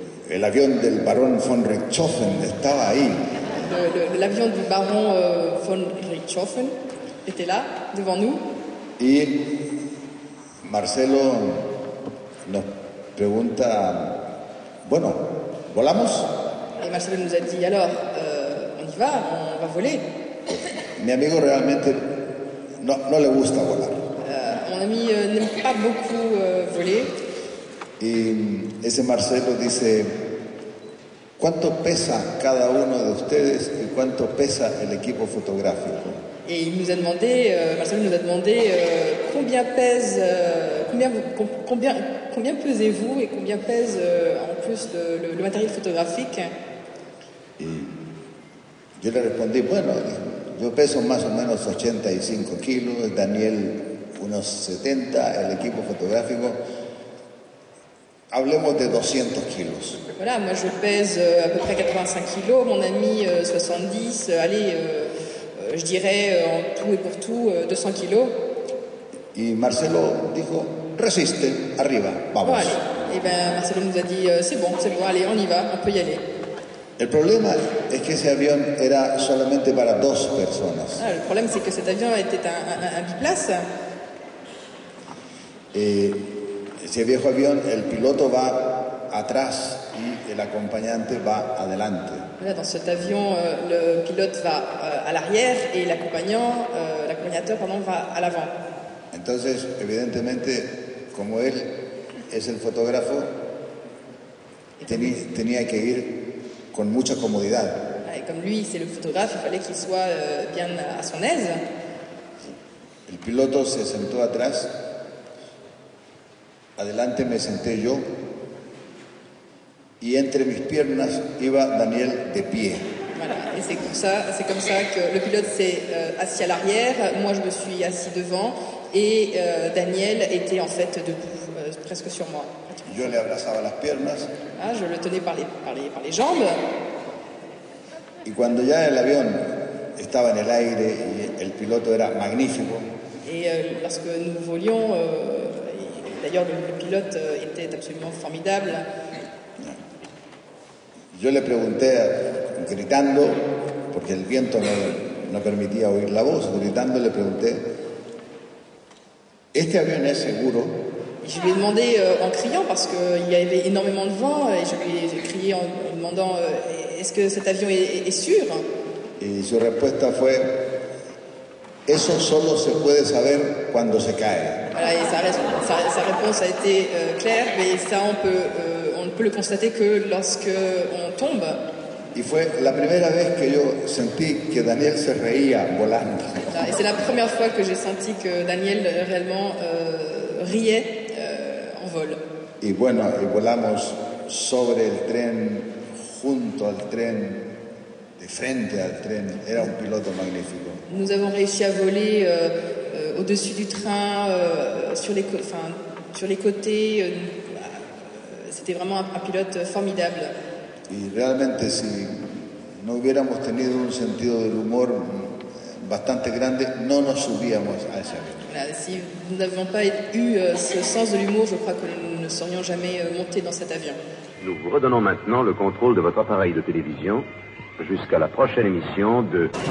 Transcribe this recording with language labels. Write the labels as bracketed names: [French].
[Spanish] El avión del barón von Richthofen estaba ahí. [French] L'avion du baron von Richthofen était là, devant nous. [Spanish] Y Marcelo nos pregunta, bueno, ¿volamos? [French] Et Marcelo nous a dit, alors, on y va, on va voler. [Spanish] Mi amigo realmente no le gusta volar. [French] Mon ami n'aime pas beaucoup voler. [Spanish] Y ese Marcelo dice, ¿cuánto pesa cada uno de ustedes y cuánto pesa el equipo fotográfico? [French] Et il nous a demandé, Marcelo nous a demandé combien pèse, combien pesez-vous et combien pèse en plus le matériel photographique. [Spanish] Y yo le respondí, bueno, yo peso más o menos 85 kilos, Daniel unos 70, el equipo fotográfico, hablemos de 200 kilos. [French] Voilà, moi je pèse à peu près 85 kilos, mon ami 70, allez, je dirais en tout et pour tout 200 kilos. [Spanish] Y Marcelo dijo, resiste, arriba, vamos. [French] Bon, allez. Et bien Marcelo nous a dit, c'est bon, allez, on y va, on peut y aller. [Spanish] El problema es que ese avión era solamente para 2 personas. [French] Le problème c'est que cet avion était un biplace. [Spanish] Ese viejo avión, el piloto va atrás y el acompañante va adelante. [French] Là, dans cet avion, le pilote va à l'arrière et l'accompagnateur va à l'avant. [Spanish] Entonces, evidentemente, como él es el fotógrafo, tenía que ir con mucha comodidad. [French] Et comme lui, c'est le photographe, il fallait qu'il soit bien à son aise. [Spanish] El piloto se sentó atrás, adelante me senté yo, y entre mis piernas iba Daniel de pie. [French] Voilà, et c'est comme ça que le pilote s'est assis à l'arrière, moi je me suis assis devant, et Daniel était en fait debout, presque sur moi. [Spanish] Yo le abrazaba las piernas. [French] Ah, je le tenais par les jambes. [Spanish] Y cuando ya el avión estaba en el aire y el piloto era magnífico. [French] Et lorsque nous volions, d'ailleurs le pilote était absolument formidable. [Spanish] Yo le pregunté, gritando, porque el viento no permitía oír la voz, gritando le pregunté, ¿este avión es seguro? [French] Je lui ai demandé en criant, parce qu'il y avait énormément de vent, et je lui ai crié en demandant est-ce que cet avion est sûr? [Spanish] Y su respuesta fue, eso solo se puede saber cuando se cae. [French] Voilà, et sa réponse a été claire, mais ça on ne peut le constater que lorsque on tombe. [Spanish] Y fue la primera vez que yo sentí que Daniel se reía volando. [French] Et c'est la première fois que j'ai senti que Daniel réellement riait en vol. [Spanish] Y bueno, y volamos sobre el tren, junto al tren, de frente al tren. Era un piloto magnífico. [French] Nous avons réussi à voler au-dessus du train, sur les côtés. C'était vraiment un pilote formidable. [Spanish] Y realmente si no hubiéramos tenido un sentido del humor bastante grande, no nos subíamos a ese avión. [French] Voilà, si nous n'avions pas eu ce sens de l'humour, je crois que nous ne serions jamais montés dans cet avion. Nous vous redonnons maintenant le contrôle de votre appareil de télévision jusqu'à la prochaine émission de...